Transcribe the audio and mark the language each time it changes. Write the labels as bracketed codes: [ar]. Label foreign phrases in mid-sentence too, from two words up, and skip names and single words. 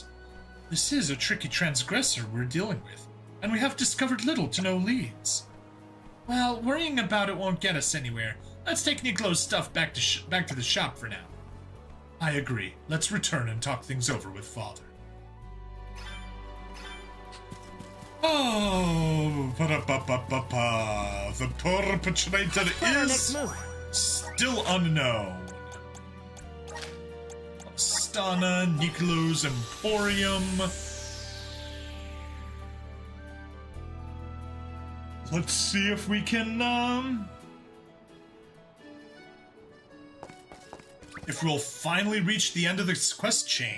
[en] This is a tricky transgressor we're dealing with, and we have discovered little to no leads. Well, worrying about it won't get us anywhere. Let's take Nicolo's stuff back to the shop for now. I agree. Let's return and talk things over with Father. Oh, pa-da-pa-pa-pa-pa. The perpetrator is still unknown. Astana, Nicolo's Emporium. Let's see if we can, if we'll finally reach the end of this quest chain.